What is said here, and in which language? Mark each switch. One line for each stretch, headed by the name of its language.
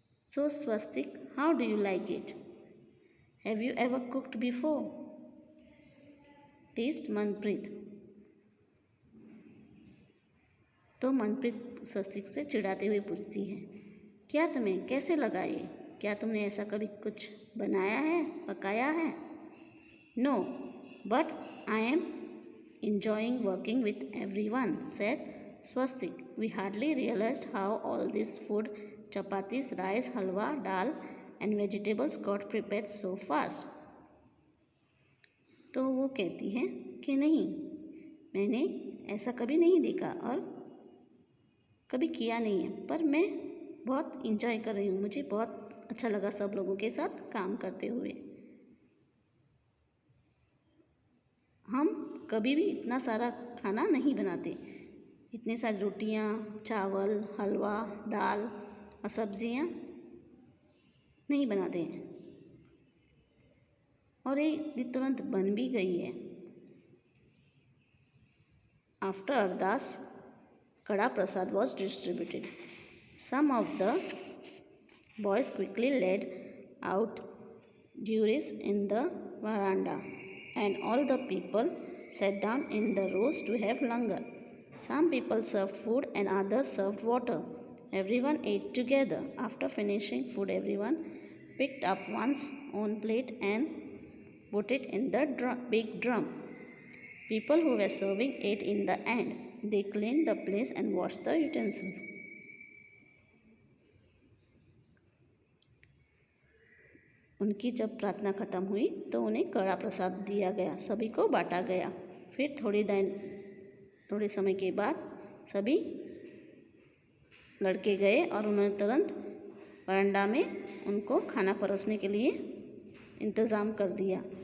English: So Swastik, how do you like it? Have you ever cooked before? Taste Manpreet.
Hindi: तो मनप्रीत स्वस्तिक से चिढ़ाते हुए पूछती है, क्या तुम्हें कैसे लगा ये? क्या तुमने ऐसा कभी कुछ बनाया है, पकाया है?
English: No, but I am enjoying working with everyone, said Swastik. We hardly realized how all this food, chapatis, rice, halwa, dal and vegetables got prepared so fast.
Hindi: तो वो कहती है कि नहीं, मैंने ऐसा कभी नहीं देखा और कभी किया नहीं है, पर मैं बहुत इंजॉय कर रही हूँ। मुझे बहुत अच्छा लगा सब लोगों के साथ काम करते हुए। हम कभी भी इतना सारा खाना नहीं बनाते, इतने सारी रोटियाँ, चावल, हलवा, दाल और सब्जियाँ नहीं बनाते हैं। और ये तुरंत बन भी गई है।
English: After ardas, kada prasad was distributed. Some of the boys quickly laid out duties in the veranda, and all the people sat down in the rows to have langar. Some people served food and others served water. Everyone ate together. After finishing food, everyone picked up one's own plate and put it in the big drum. People who were serving ate in the end. They cleaned the place and washed the utensils.
Hindi: उनकी जब प्रार्थना खत्म हुई तो उन्हें कड़ा प्रसाद दिया गया, सभी को बांटा गया। फिर थोड़े समय के बाद सभी लड़के गए और उन्होंने तुरंत वरांडा में उनको खाना परोसने के लिए इंतज़ाम कर दिया।